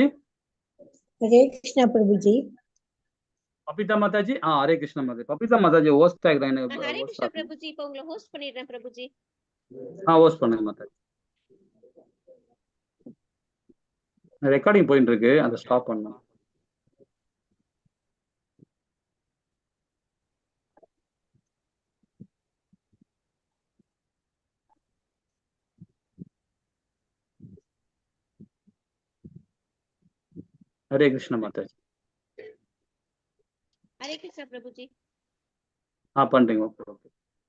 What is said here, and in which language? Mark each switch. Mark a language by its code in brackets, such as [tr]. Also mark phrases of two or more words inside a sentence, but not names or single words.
[ta] ஹரே கிருஷ்ணா பிரபுஜி. பபிதா மாதாஜி. ஹரே கிருஷ்ணா மாதாஜி. பபிதா மாதாஜி ஹோஸ்ட் ஆகுதா? ஹரே எனக்கு ஹோஸ்ட் கிருஷ்ணா ஆகுங்க. பிரபுஜி, இப்ப உங்களை ஹோஸ்ட் பண்ணிடுறேன் பிரபுஜி. ஹோஸ்ட் பண்ணுங்க மாதாஜி. ரெக்கார்டிங் போயிட்டு இருக்கு, அதை ஸ்டாப் பண்ணணும். [hi] हरे कृष्णा माता जी. [ta] ஹரே கிருஷ்ணா பிரபுஜி. பண்றீங்க. ஓகே ஓகே.